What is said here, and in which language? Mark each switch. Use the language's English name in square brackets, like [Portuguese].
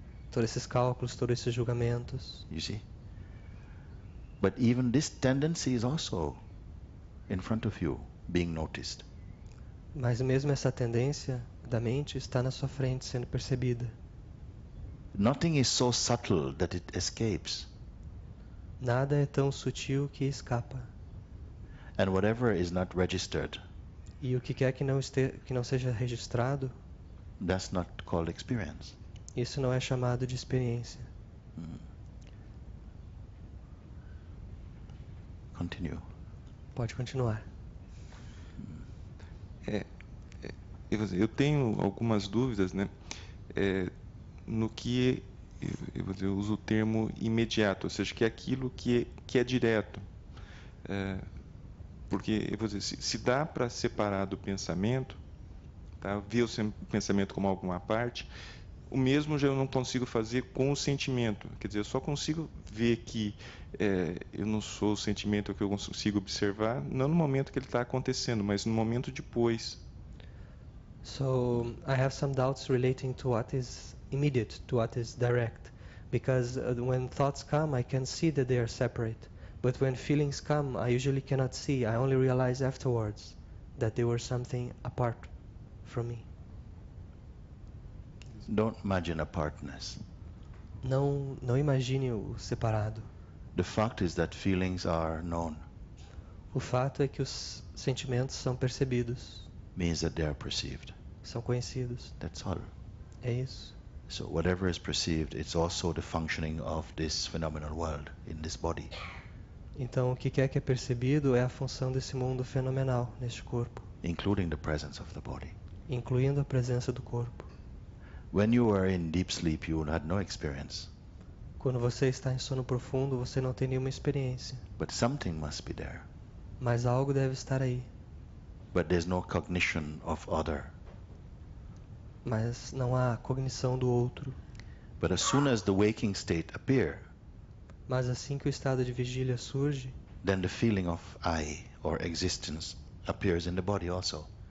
[Portuguese] todos esses cálculos, todos esses julgamentos. [English] you see. But even this tendency is also in front of you, being noticed. [Portuguese] Mas mesmo essa tendência da mente está na sua frente, sendo percebida. [English] Nothing is so subtle that it escapes. [Portuguese] Nada é tão sutil que escapa. [English] And whatever is not registered, [Portuguese] E o que quer que não seja registrado, [English] that's not called experience. [Portuguese] isso não é chamado de experiência. [English] Continue. [Portuguese] Pode continuar. Eu tenho algumas dúvidas, né? No que eu uso o termo imediato, ou seja, que é aquilo que é direto. Porque eu vou dizer, se dá para separar do pensamento, tá? Ver o pensamento como alguma parte, o mesmo já eu não consigo fazer com o sentimento. Quer dizer, eu só consigo ver que eu não sou o sentimento que eu consigo observar, não no momento que ele está acontecendo, mas no momento depois. [English] So I have some doubts relating to what is immediate, to what is direct, because when thoughts come, I can see that they are separate, but when feelings come, I usually cannot see. I only realize afterwards that they were something apart from me. Don't imagine apartness. [Portuguese] Não imagine o separado. [English] The fact is that feelings are known, [Portuguese] O fato é que os sentimentos são percebidos, [English] means that they are perceived. [Portuguese] são conhecidos. [English] That's all. [Portuguese] É isso. [English] So whatever is perceived, it's also the functioning of this phenomenal world in this body. [Portuguese] Então, o que quer que é percebido é a função desse mundo fenomenal neste corpo, [English] Including the presence of the body. [Portuguese] incluindo a presença do corpo. [English] When you were in deep sleep, you had no experience, [Portuguese] Quando você está em sono profundo, você não tem nenhuma experiência, [English] but something must be there. [Portuguese] Mas algo deve estar aí. [English] but there's no cognition of other. [Portuguese] Mas não há cognição do outro. [English] But as soon as the waking state appear, [Portuguese] Mas assim que o estado de vigília surge, [English] then the feeling of I or existence appears in the body also.